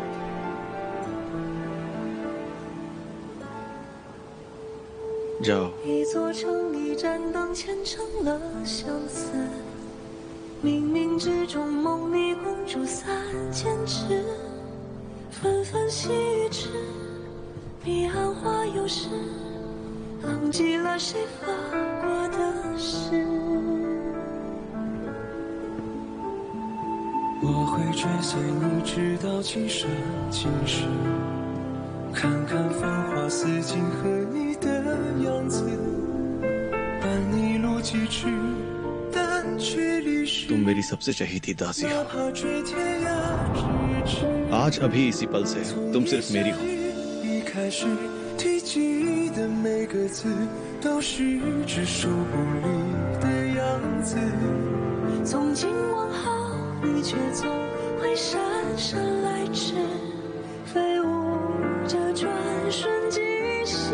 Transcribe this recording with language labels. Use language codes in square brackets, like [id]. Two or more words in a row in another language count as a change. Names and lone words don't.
[hi] जाओ। [zh] 一座城一盏灯牵成了相思，冥冥之中梦里公主三千尺，纷纷细雨迟，彼岸花又是忘记了谁发过的誓。我会追随你直到今生今世，看看繁华似锦和你的样子，伴你路几尺，但却离世。 [hi] तुम मेरी सबसे चहीती दासी [zh] 哪 [hi] हो। [zh] 怕追天涯咫尺。 [hi] आज अभी इसी पल से तुम सिर्फ मेरी हो। [zh] 一开始提及的每个字，都是只手不离的样子。从今往后，你却总会姗姗来迟，飞舞着转瞬即逝。